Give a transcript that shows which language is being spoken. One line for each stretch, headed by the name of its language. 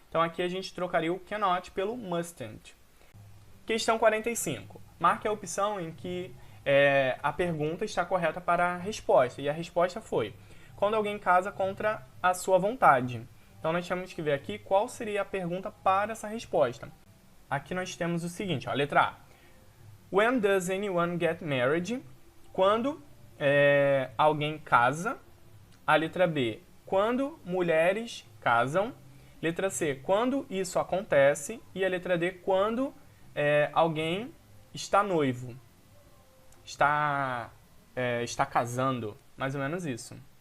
Portuguese: Então aqui a gente trocaria o cannot pelo mustn't. Questão 45. Marque a opção em que a pergunta está correta para a resposta. E a resposta foi, quando alguém casa contra a sua vontade. Então nós temos que ver aqui qual seria a pergunta para essa resposta. Aqui nós temos o seguinte, ó, letra A.
English: When does anyone get married?
Portuguese: Quando alguém casa. A letra B, quando mulheres casam. Letra C, quando isso acontece. E a letra D, quando alguém está noivo. Está casando, mais ou menos isso.